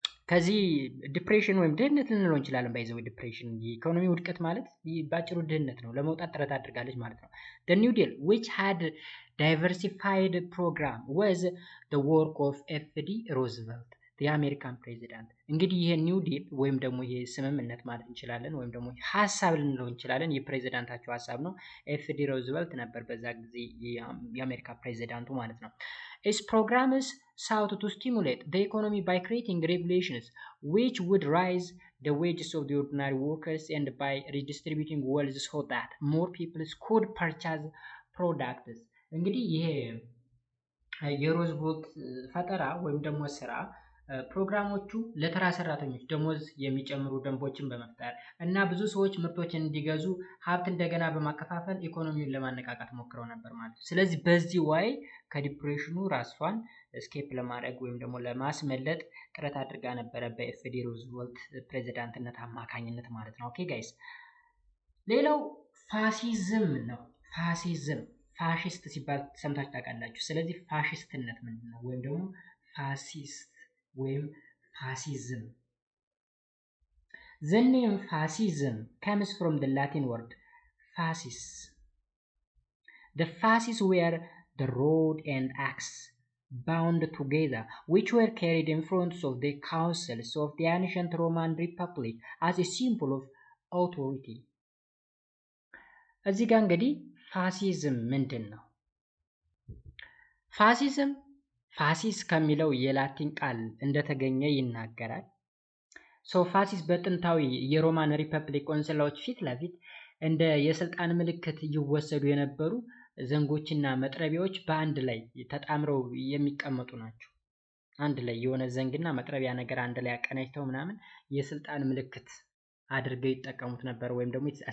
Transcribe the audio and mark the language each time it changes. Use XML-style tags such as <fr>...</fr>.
<am>ከዚህ ዲፕሬሽን ወይም ድህነት ልንለው እንችላለን። ባይዘው ዲፕሬሽን የኢኮኖሚ ውድቀት ማለት ባጭሩ ድህነት ነው። ለመውጣት ጥረት አድርጋለች ማለት ነው።</am> <en>The New Deal which had diversified program was the work of F.D. Roosevelt.</en> <am>የአሜሪካን ፕሬዚዳንት። እንግዲህ ይሄ ኒው ዲል ወይም ደግሞ ይሄ ስምምነት ማለት እንችላለን ወይም ደግሞ ሀሳብ ልንለው እንችላለን። የፕሬዚዳንታቸው ሀሳብ ነው። ኤፍዲ ሮዝቨልት ነበር በዛ ጊዜ የአሜሪካ ፕሬዚዳንቱ ማለት ነው።</am> <en>Its programs sought to stimulate the economy by creating regulations which would raise the wages of the ordinary workers and by redistributing wealth so that more people could purchase products.</en> <am>እንግዲህ ይሄ የሮዝቬልት ፈጠራ ወይም ደግሞ ስራ ፕሮግራሞቹ ለተራ ሰራተኞች ደሞዝ የሚጨምሩ ደንቦችን በመፍጠር እና ብዙ ሰዎች ምርቶችን እንዲገዙ ሀብት እንደገና በማከፋፈል ኢኮኖሚውን ለማነቃቃት ሞክረው ነበር ማለት ነው። ስለዚህ በዚህ ዋይ ከዲፕሬሽኑ ራሷን ስኬፕ ለማድረግ ወይም ደግሞ ለማስመለጥ ጥረት አድርጋ ነበረ በኤፍዲ ሮዝቬልት ፕሬዚዳንትነት አማካኝነት ማለት ነው። ኦኬ ጋይስ፣ ሌላው ፋሲዝም ነው። ፋሲዝም ፋሽስት ሲባል ሰምታችሁ ታውቃላችሁ። ስለዚህ ፋሽስትነት ምንድን ነው? ወይም ደግሞ ፋሲስት ወይም ፋሲዝም።</am> <en>The name fascism comes from the Latin word fascis. The fasces were the rod and axe bound together, which were carried in front of the councils of the ancient Roman Republic as a symbol of authority.</en> <am>እዚህ ጋር እንግዲህ ፋሲዝም ምንድን ነው? ፋሲዝም ፋሲስ ከሚለው የላቲን ቃል እንደተገኘ ይናገራል። ፋሲስ በጥንታዊ የሮማን ሪፐብሊክ ቆንስላዎች ፊት ለፊት እንደ የስልጣን ምልክት ይወሰዱ የነበሩ ዘንጎችና መጥረቢያዎች በአንድ ላይ ተጣምረው የሚቀመጡ ናቸው። አንድ ላይ የሆነ ዘንግና መጥረቢያ ነገር አንድ ላይ አቀናጅተው ምናምን የስልጣን ምልክት አድርገው ይጠቀሙት ነበር። ወይም ደግሞ</am>